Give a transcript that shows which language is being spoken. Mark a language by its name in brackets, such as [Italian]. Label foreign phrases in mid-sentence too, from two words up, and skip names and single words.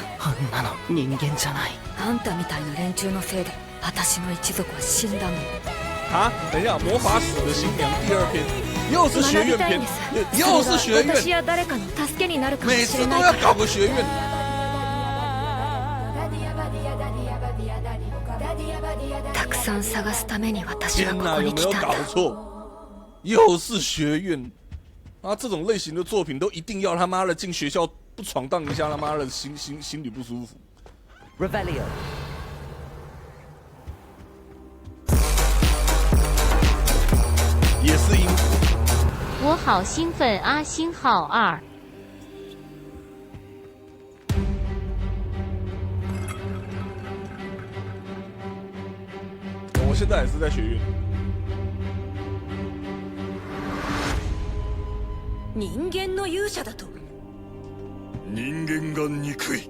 [Japanese] あんなの人間じゃない。あんたみたいな連中のせいで私の一族は死んだの。 [Chinese] 啊，等一下，魔法使的新娘第2篇，又是学院篇，又是学院， [Japanese] 私や誰かの助けになるかも [Chinese] 每 [Japanese] しれないから。 [Chinese] 次都要搞个学院。 [Japanese] たくさん探すために私は [Chinese] 天哪， [Japanese] ここ [Chinese] 有没有搞 [Japanese] に来たんだ。 [Chinese] 错？又是学院啊！这种类型的作品都一定要他妈的进学校不闯荡一下，他妈的心里不舒服。 Revelio. 也是因此，我好兴奋啊！星号2，我现在也是在学院。 [Japanese] 人間の勇者だと。人間が憎い。